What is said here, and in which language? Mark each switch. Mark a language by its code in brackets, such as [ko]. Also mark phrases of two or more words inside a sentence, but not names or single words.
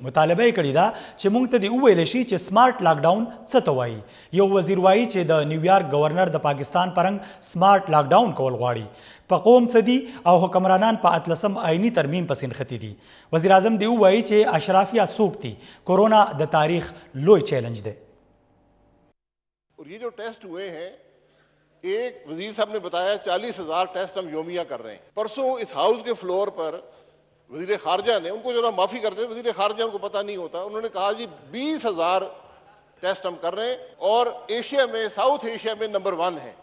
[ps] مطالبه یې کړې ده چې موږ ته دې وویلی شي چې [en] smart lockdown [ps] څه ته وایي. یو وزیر وایي چې د نیویارک گورنر د پاکستان پرنګ [en] smart lockdown [ps] کول غواړي. په قوم څه دي او حکمرانان په 18 آئینی ترمیم پسې نښتي دي. وزیر اعظم دې ووایي چې اشرافیه څوک دي. کرونا د تاریخ لوی چیلنج دی. [ur] اور یہ جو ٹیسٹ ہوئے ہیں ایک وزیر صاحب نے بتایا 40,000 ٹیسٹ ہم یومیہ کر رہے ہیں. پرسوں اس ہاؤس کے فلور پر وزیر خارجہ نے ان کو ذرا معافی کرتے ہیں وزیر خارجہ ان کو پتہ نہیں ہوتا انہوں نے کہا جی 20,000 ٹیسٹ ہم کر رہے ہیں اور ایشیا میں ساؤتھ ایشیا میں نمبر 1 ہے.